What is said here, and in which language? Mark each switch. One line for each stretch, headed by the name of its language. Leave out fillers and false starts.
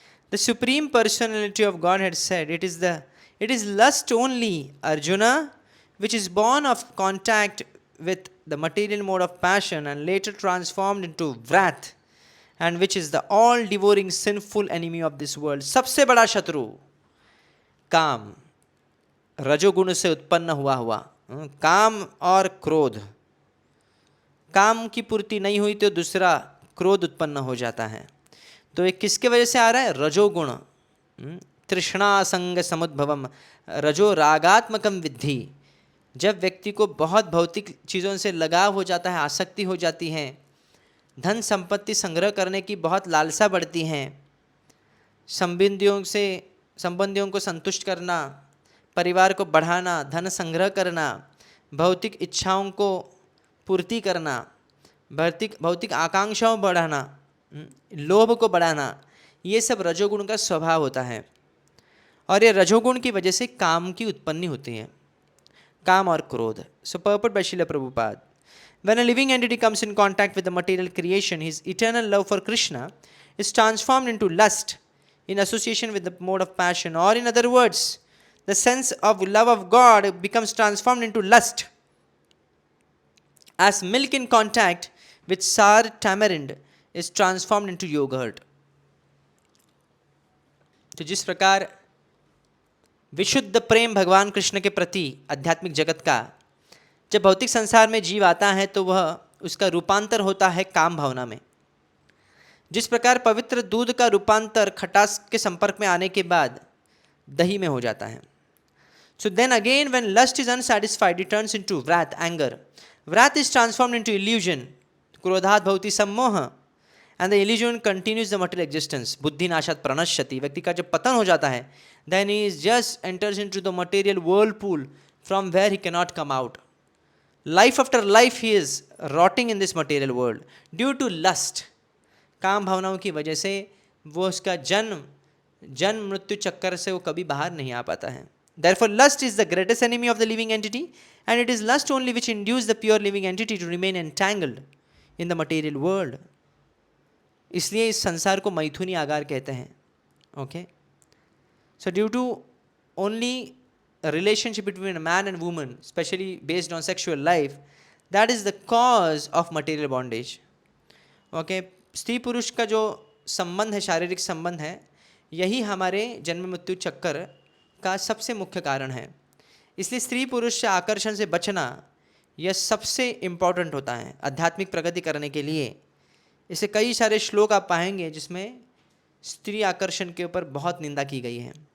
English: The Supreme Personality of Godhead said, it is lust only, Arjuna, which is born of contact with the material mode of passion and later transformed into wrath, and which is the all-devouring sinful enemy of this world.
Hindi: सबसे बड़ा शत्रु काम, रजोगुण से उत्पन्न हुआ काम और क्रोध. काम की पूर्ति नहीं हुई तो दूसरा क्रोध उत्पन्न हो जाता है. तो ये किसके वजह से आ रहा है? रजोगुण.
Sanskrit: तृष्णा संग समुद्भवम, रजो रागात्मकम विद्धि.
Hindi: जब व्यक्ति को बहुत भौतिक चीज़ों से लगाव हो जाता है, आसक्ति हो जाती है, धन संपत्ति संग्रह करने की बहुत लालसा बढ़ती है, संबंधियों को संतुष्ट करना, परिवार को बढ़ाना, धन संग्रह करना, भौतिक इच्छाओं को पूर्ति करना, भौतिक आकांक्षाओं बढ़ाना, लोभ को बढ़ाना, ये सब रजोगुण का स्वभाव होता है. और ये रजोगुण की वजह से काम की उत्पत्ति होती है, काम और क्रोध.
English: So purport by Srila Prabhupada, when a living entity comes in contact with the material creation, his eternal love for Krishna is transformed into lust in association with the mode of passion, or in other words, the sense of love of God becomes transformed into lust, as milk in contact with sour tamarind is transformed into yogurt.
Hindi: तो जिस प्रकार विशुद्ध प्रेम भगवान कृष्ण के प्रति आध्यात्मिक जगत का जब भौतिक संसार में जीव आता है तो वह उसका रूपांतर होता है काम भावना में। जिस प्रकार पवित्र दूध का रूपांतर खटास के संपर्क में आने के बाद दही में हो जाता है।
English: So then again, when lust is unsatisfied, it turns into wrath, anger. Wrath is transformed into illusion.
Sanskrit: क्रोधात् भवति सम्मोह,
English: and the illusion continues the material existence.
Sanskrit: बुद्धि नाशात् प्रणश्यति.
Hindi: व्यक्ति का जब पतन हो जाता है,
English: then he just enters into the material whirlpool from where he cannot come out. Life after life he is rotting in this material world due to lust.
Hindi: काम भावनाओं की वजह से वो उसका जन्म मृत्यु चक्कर से वो कभी बाहर नहीं आ पाता है।
English: Therefore, lust is the greatest enemy of the living entity, and it is lust only which induces the pure living entity to remain entangled in the material world.
Hindi: इसलिए इस संसार को मैथुनी आगार कहते हैं।
English: Okay? So due to only a relationship between a man and woman, especially based on sexual life, that is the cause of material bondage. Okay?
Hindi: स्त्री पुरुष का जो संबंध है, शारीरिक संबंध है, यही हमारे जन्म मृत्यु चक्कर का सबसे मुख्य कारण है। इसलिए स्त्री पुरुष से आकर्षण से बचना यह सबसे इम्पॉर्टेंट होता है आध्यात्मिक प्रगति करने के लिए। इसे कई सारे श्लोक आप पाएंगे जिसमें स्त्री आकर्षण के ऊपर बहुत निंदा की गई है।